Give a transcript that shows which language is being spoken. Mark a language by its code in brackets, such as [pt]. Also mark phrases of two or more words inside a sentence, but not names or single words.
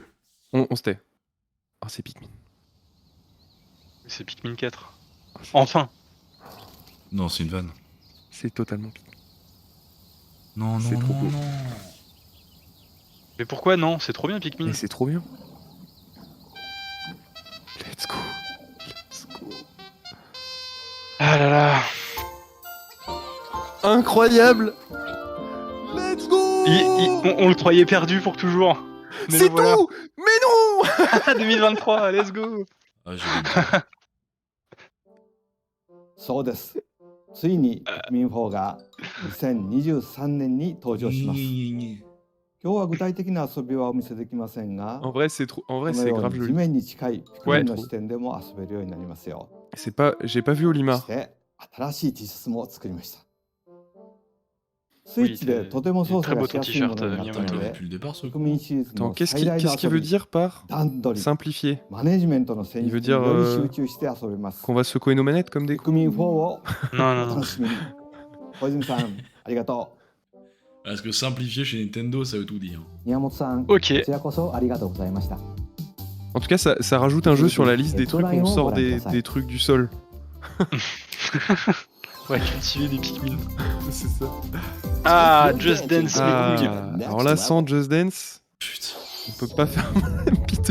[fr] On se tait. Oh, c'est Pikmin. C'est Pikmin 4. Enfin. Non, c'est une vanne. C'est totalement Pikmin. Non, C'est trop beau. non. Mais pourquoi non? C'est trop bien Pikmin. Mais c'est trop bien. [en] Let's go. Let's go. [fr] Ah là là. Incroyable. [en] Let's go. [fr] On le croyait perdu pour toujours. Mais C'est le voilà. tout. Mais non. 2023, [en] let's go. [fr] Ah, j'ai [ja] そうです。ついにピクミン4が2023年に登場します。今日は具体的な遊びはお見せできませんが、 [fr] En vrai, c'est trop. En vrai, [ja] この [fr] c'est [ja] よう [fr] grave [ja] に地 [fr] joli. [ja] 面に近いピクミンの視点でも遊べるようになりますよ。 [fr] C'est pas. J'ai pas vu [ja] そ [fr] Olimar. [ja] して新しい T シャツも作りました。スイッチでとても [fr] il est [ja] 操 [fr] très [ja] 作 [fr] beau [ja] がし [fr] ton [ja] やすいも [fr] t-shirt, [ja] のになったの [fr] Miyamoto. [ja] で、 [fr] depuis le départ, ce [ja] ピクミンシリーズ [fr] Attends, [ja] の [fr] qu'est-ce [ja] 最大の [fr] qu'il [ja] 遊 [fr] veut [ja] び、 [fr] dire par [ja] 段取り、 [fr] simplifier? [ja] マネジメントの戦 [fr] Il veut [ja] 術に [fr] dire [ja] より集中して遊べます。 [fr] qu'on va secouer nos manettes comme des [ja] ピクミン4を [fr] Non, [ja] お [fr] non, non. [ja] 楽しみに。小泉さん、ありがと [fr] Parce que simplifier chez Nintendo, ça veut tout dire. [ja] う。宮本さん、 [fr] Ok. [ja] こちらこそありがとうございました。 [fr] En tout cas, ça rajoute un jeu sur la liste des trucs où on sort des trucs du sol. Ouais, cultiver des Pikmin. C'est ça. Ah, Just Dance, Ah, les couilles. alors là, sans Just Dance, Putain. on peut pas faire Peter.